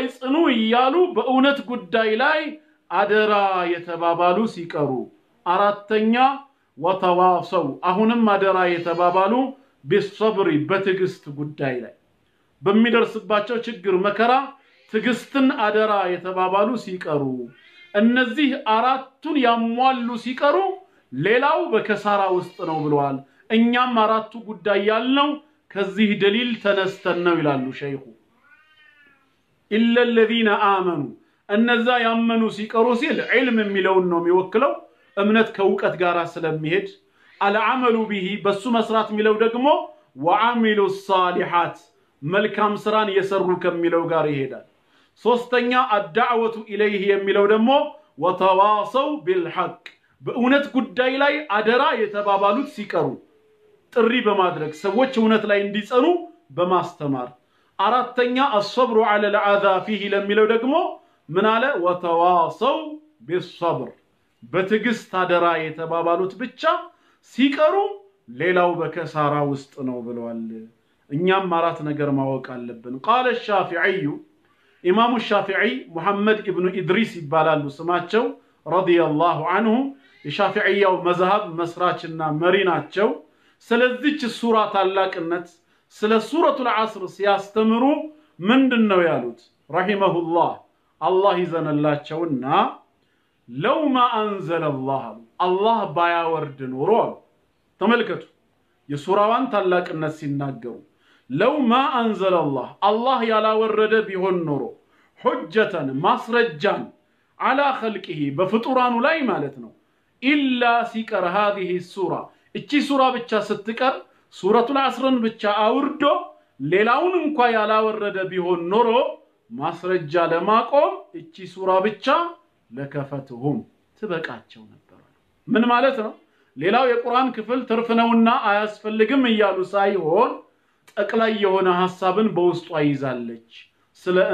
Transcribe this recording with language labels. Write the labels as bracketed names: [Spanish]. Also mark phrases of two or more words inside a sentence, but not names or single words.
[Amharic] ጽኑ ይያሉ በእውነት ጉዳይ ላይ አደራ የተባባሉ ሲቀሩ አራተኛ ወተዋሰው አሁንም አደራ የተባባሉ ቢስብሪ በትግስት ጉዳይ ላይ በሚደርስባቸው ችግር መከራ ትግስትን አደራ የተባባሉ ሲቀሩ እነዚህ አራቱን ያሟሉ ሲቀሩ ሌላው በከሳራ ውስጥ ነው ብለዋል እኛም አራቱ ጉዳይ ያልነው ከዚህ ደሊል ተነስተን ነው ይላሉ ሸይኹ [Arabic] إلا الذين آمنوا [Amharic] እነዛ ያመኑ ሲቀሩ ሲል ዒልም የሚለውን ነው የሚወክለው እምነት ከውቀት ጋር ስለሚሄድ [Arabic] العمل به [Amharic] በሱ መስራት የሚለው ደግሞ [Arabic] وعملوا الصالحات [Amharic] መልካም ስራን የሰሩ ከሚለው ጋር ይሄዳል ሶስተኛ [Arabic] الدعوة إليه [Amharic] የሚለው ደግሞ [Arabic] وتواصوا بالحق [Amharic] በእውነት ጉዳይ ላይ አደራ የተባባሉት ሲቀሩ ጥሪ በማድረግ ሰዎች እውነት ላይ እንዲጸኑ በማስተማር አራተኛ الصبر [Arabic] على العذا فيه [Amharic] ለሚለው ደግሞ ምን አለ [Arabic] وتواصوا بالصبر [Amharic] በትግስት አደራ የተባባሉት ብቻ ሲቀሩ ሌላው በከሳራ ውስጥ ነው ብለዋል እኛም አራት ነገር ማወቅ አለብን [Arabic] قال الشافعي [Amharic] ኢማሙ ሻፊዒ ሙሐመድ ኢብኑ ኢድሪስ ይባላሉ ስማቸው [Arabic] رضي الله عنه [Amharic] የሻፊዒያው መዝሐብ መስራችና መሪ ናቸው ስለዚህች ሱራ ታላቅነት ስለ ሱረቱል ዐስር ሲያስተምሩ ምንድነው ያሉት ረሂመሁላህ አላህ ይዘነላቸውና [Arabic] لو ما أنزل الله [Amharic] አላህ ባያወርድ ኖሮ ተመልከቱ የሱራዋን ታላቅነት ሲናገሩ [Arabic] لو ما أنزل الله [Amharic] አላህ ያላወረደ ቢሆን ኖሮ ሁጀተን ማስረጃን [Arabic] على خلقه [Amharic] በፍጡራኑ ላይ ማለት ነው ኢላ ሲቀር [Arabic] هذه السوره [Amharic] እቺ ሱራ ብቻ ስትቀር ሱረቱል ዐስርን ብቻ አውርዶ ሌላውን እንኳን ያላወረደ ቢሆን ኖሮ ማስረጃ ለማቆም እቺ ሱራ ብቻ ለከፈትሁም ትበቃቸው ነበር ምን ማለት ነው ሌላው የቁርአን ክፍል ትርፍ ነውና አያስፈልግም ይያሉ ሳይሆን ጠቅላይ የሆነ ሐሳብን በውስጧ ይዛለች ስለ